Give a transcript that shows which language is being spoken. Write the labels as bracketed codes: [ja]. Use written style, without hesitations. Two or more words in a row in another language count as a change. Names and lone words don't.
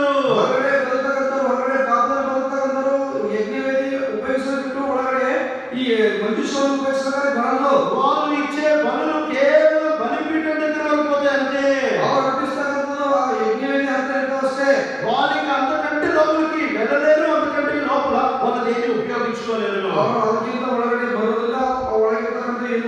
[kn] ಹೊರಗಡೆ ಬದುಕಂತರು, ಹೊರಗಡೆ ಪಾಪದಲ್ಲಿ ಬದುಕಂತರು ಯಜ್ಞವೇದಿ ಉಪಯೋಗಿಸಲು ಬಿಟ್ಟು ಒಳಗಡೆ ಈ ಮಂಜುಷವನ್ನು ಉಪಯೋಗಿಸಿದರೆ ಬರಲು. [te] వాళ్ళు ఇచ్చే బలులు కేవలం బలిపీఠం దగ్గర వరకుపోతే అంతే. [kn] ಅವರು ಅರ್ಪಿಸ್ತಕ್ಕಂಥದ್ದು ಆ ಯಜ್ಞವೇದಿ ಅಂತ ಇರ್ತದೆ ಅಷ್ಟೇ. [te] వాళ్ళకి అంతకంటే లోపలికి వెళ్ళలేరు, అంతకంటే లోపల వాళ్ళు దేన్ని ఉపయోగించుకోలేరు. [kn] ಅವರು ಅದಕ್ಕಿಂತ ಒಳಗಡೆ ಬರುವುದಿಲ್ಲ, ಒಳಗಿರ್ತಕ್ಕಂಥ